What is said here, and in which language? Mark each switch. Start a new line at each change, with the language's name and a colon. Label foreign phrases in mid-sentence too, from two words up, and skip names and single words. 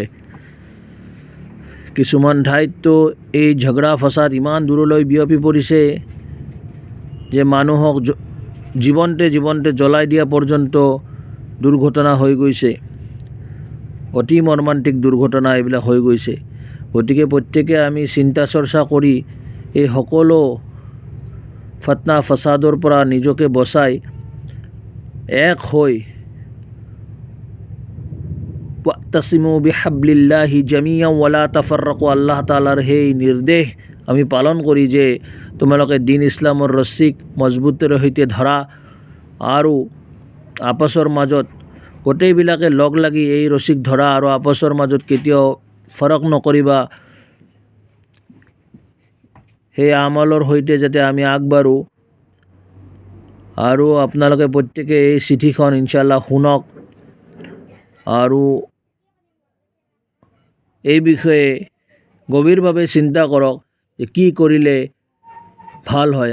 Assamese: কিছুমান ঠাইততো এই ঝগড়া ফসাদ ইমান দূৰলৈ বিয়পি পৰিছে যে মানুহক জীৱন্তে জীৱন্তে জ্বলাই দিয়া পৰ্যন্ত দুৰ্ঘটনা হৈ গৈছে, অতি মৰ্মান্তিক দুৰ্ঘটনা এইবিলাক হৈ গৈছে। গতিকে প্ৰত্যেকে আমি চিন্তা চৰ্চা কৰি এই সকলো ফতনা ফসাদৰ পৰা নিজকে বচাই এক হৈ
Arabic: واعتصموا بحبل الله جميعا ولا تفرقوا,
Assamese: আল্লাহ তাআলাৰ সেই নিৰ্দেশ আমি পালন কৰি যে তোমালোকে দিন ইছলামৰ ৰছীক মজবুতেৰে সৈতে ধৰা আৰু আপছৰ মাজত গোটেইবিলাকে লগ লাগি এই ৰছীক ধৰা আৰু আপছৰ মাজত কেতিয়াও ফৰক নকৰিবা। সেই আমলৰ সৈতে যাতে আমি আগবাঢ়োঁ, আৰু আপোনালোকে প্ৰত্যেকে এই চিঠিখন ইনশাআল্লাহ শুনক আৰু এই বিষয়ে গভীৰভাৱে চিন্তা কৰক যে কি কৰিলে ভাল হয়।